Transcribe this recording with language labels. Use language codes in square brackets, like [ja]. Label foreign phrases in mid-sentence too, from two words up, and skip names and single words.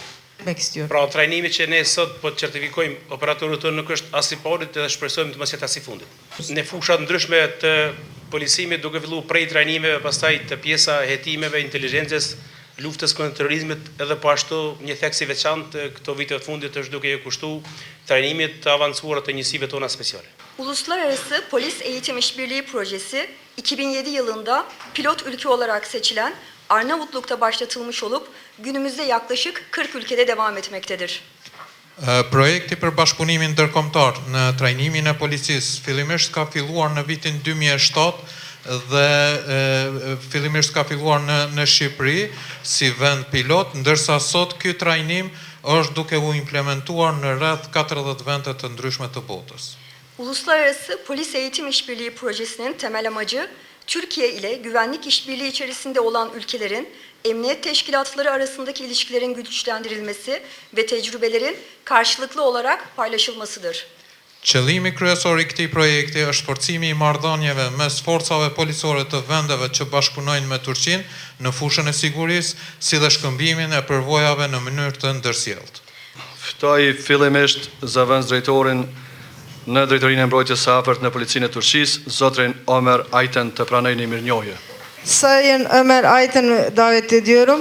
[sq] Pra trajnimi që ne sot po të certifikojmë operatorët tonë nuk është as i parit dhe shpresojmë të mos jetë as i fundit. Në fushat ndryshme të polisimit duke filluar prej trajnimeve, pastaj të pjesa hetimeve, inteligjencës, luftës kundër terrorizmit, edhe po ashtu një theksi veçantë këto vite të fundit është duke e kushtu trajnimit të avancuar të njësive tona speciale. [tr] Uluslararası Polis Eğitim İşbirliği Projesi 2007 yılında pilot ülke olarak seçilen Arnavutluk'ta başlatılmış olup günümüzde yaklaşık 40 ülkede devam etmektedir. [sq] Projekti për bashkëpunimin ndërkombëtar në trajnimin e policisë fillimisht ka filluar në vitin 2007 dhe fillimisht ka filluar në Shqipëri si vend pilot, ndërsa sot ky trajnim është duke u implementuar në rreth 40 vende të ndryshme të botës. [tr] Uluslararası Polis Eğitim İşbirliği Projesi'nin temel amacı, Türkiye ile güvenlik işbirliği içerisinde olan ülkelerin emniyet teşkilatları arasındaki ilişkilerin güçlendirilmesi ve tecrübelerin karşılıklı olarak paylaşılmasıdır. [sq] Qëllimi kryesor i këtij projekti është forcimi i marrëdhënieve mes forcave policore të vendeve që bashkëpunojnë me Turqinë në fushën e sigurisë, si dhe shkëmbimin e përvojave në mënyrë të ndërsjellët. Ftoj fillimisht zëvendësdrejtorin në Drejtorinë e Mbrojtjes së Afërt në Policinë e Turqisë, zotrin Ömer Ayten të pranojë një mirënjohje. [tr] Sayın Ömer Ayten'i davet ediyorum.